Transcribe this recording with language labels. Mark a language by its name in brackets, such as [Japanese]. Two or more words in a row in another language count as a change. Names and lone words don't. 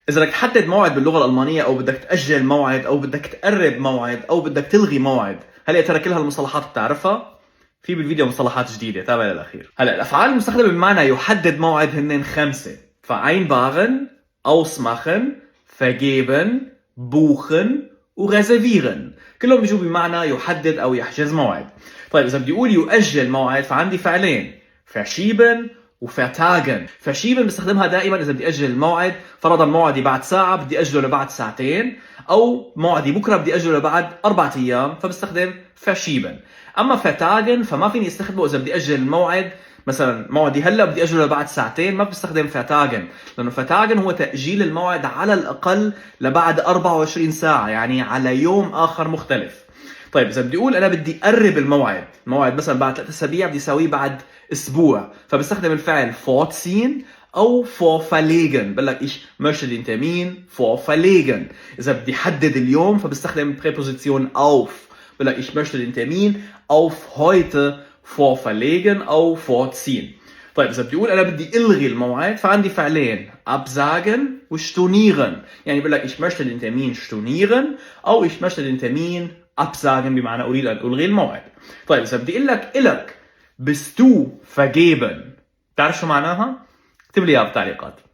[Arabic] إذا بدك تحدد موعد باللغة الألمانية أو بدك تأجل موعد أو بدك تقرب موعد أو بدك تلغي موعد، هل يا ترى كل هالمصطلحات بتعرفها؟ في بالفيديو مصطلحات جديدة، تابع للأخير. هلا الأفعال المستخدمة بمعنى يحدد موعد هن 5: [German] vereinbaren، ausmachen، vergeben، buchen وreservieren. [Arabic] كلهم بيجوا بمعنى يحدد أو يحجز موعد. طيب إذا بدي أقول يؤجل موعد فعندي فعلين: verschieben وفرتاجن. verschieben بستخدمها دائما اذا بدي اجل الموعد، فرضا موعدي بعد ساعه بدي اجله لبعد ساعتين، او موعدي بكره بدي اجله لبعد 4 ايام فبستخدم verschieben. اما فرتاجن فما فيني استخدمه اذا بدي اجل الموعد، مثلا موعدي هلا بدي اجله لبعد ساعتين، ما بستخدم فرتاجن، لانه فرتاجن هو تاجيل الموعد على الاقل لبعد 24 ساعه، يعني على يوم اخر مختلف. طيب اذا بدي اقول انا بدي اقرب الموعد، الموعد مثلا بعد 3 اسابيع بدي اسويه بعد اسبوع، فبستخدم الفعل vorziehen او vorverlegen. بقول لك [German] ich möchte den Termin vorverlegen. [Arabic] اذا بدي حدد اليوم فبستخدم preposition auf. بقول لك [German] ich möchte den Termin auf heute vorverlegen او vorziehen. [Arabic] طيب اذا بدي اقول انا بدي الغي الموعد فعندي فعلين: absagen وstornieren. يعني بقول لك [German] ich möchte den Termin stornieren او ich möchte den Termin absagen [Arabic] بمعنى اريد ان الغي الموعد. طيب اذا بدي اقول لك الك [German] bist du vergeben، [Arabic] تعرف شو معناها؟ اكتب لي اياها بالتعليقات.